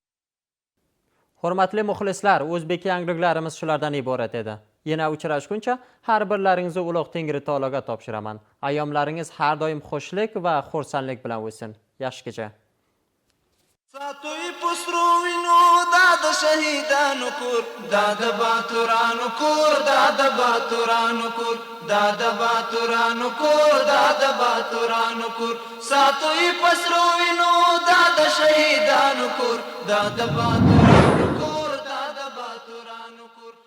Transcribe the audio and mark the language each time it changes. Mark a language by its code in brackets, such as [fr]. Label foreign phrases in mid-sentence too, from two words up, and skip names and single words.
[uz] Hurmatli muxlislar, o'zbek yangiliklarimiz shulardan iborat edi. Yana uchrashguncha har birlaringizni ulug' Tengri taologa topshiraman. Ayyomlaringiz har doim xushlik va xursandlik bilan o'tsin. Yaxshi kecha. [ps] ساتوی پسرو وینو داد شهیدانو کور داد باتورانو کور داد باتورانو کور داد باتورانو کور داد باتورانو کور ساتوی پسرو وینو داد شهیدانو کور داد باتورانو کور داد باتورانو کور